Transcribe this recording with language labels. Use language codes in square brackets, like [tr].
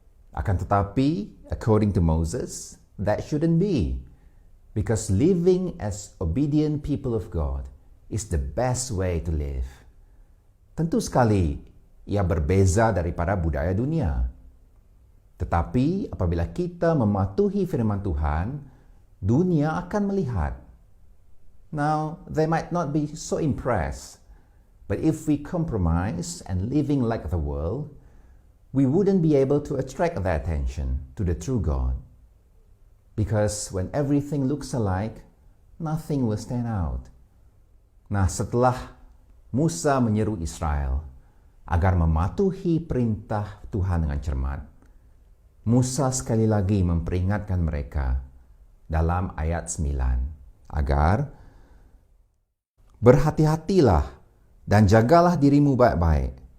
[id] Akan tetapi, [en] according to Moses, that shouldn't be, because living as obedient people of God is the best way to live. [ms] Tentu sekali, ia berbeza daripada budaya dunia. Tetapi apabila kita mematuhi firman Tuhan, dunia akan melihat. [en] Now, they might not be so impressed, but if we compromise and living like the world, we wouldn't be able to attract their attention to the true God. Because when everything looks alike, nothing will stand out. [id] Nah, setelah Musa menyeru Israel agar mematuhi perintah Tuhan dengan cermat, Musa sekali lagi memperingatkan mereka dalam ayat 9 agar berhati-hatilah dan jagalah dirimu baik-baik.